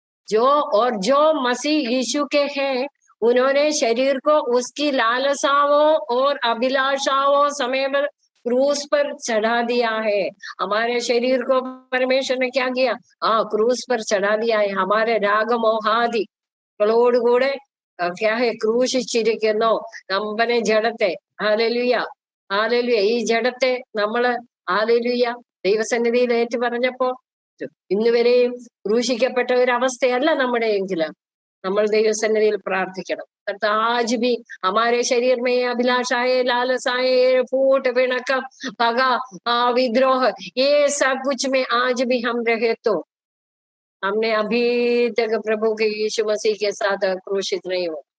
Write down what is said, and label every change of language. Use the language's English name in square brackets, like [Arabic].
[Hindi] जो मसीह यीशु के हैं, उन्होंने शरीर को उसकी लालसाओं और अभिलाषाओं समेत क्रूस पर चढ़ा दिया है। हमारे शरीर को परमेश्वर ने क्या किया? क्रूस पर चढ़ा दिया है। हमारे राग मोहादि क्लोड कूड़े क्या है? [Malayalam] ക്രൂശിച്ചിരിക്കുന്നു നമ്മനെ ജഡത്തെ. Hallelujah, hallelujah. ഈ ജഡത്തെ നമ്മള് ഹല്ലേലൂയ ദൈവസന്നിധിയിൽ ഏറ്റു പറഞ്ഞപ്പോ ഇന്ന് വരെയും ക്രൂശിക്കപ്പെട്ട ഒരു അവസ്ഥയല്ല നമ്മുടെ എങ്കിലും നമ്മൾ ദൈവസന്നിധിയിൽ പ്രാർത്ഥിക്കണം। [Hindi] आज भी हमारे शरीर में अभिलाषाएं, लालसाएं, फूट, पिणकम, पगा, विद्रोह, ये सब कुछ में आज भी हम रहे तो हमने अभी तक प्रभु के यीशु मसीह के साथ क्रूशित नहीं हो।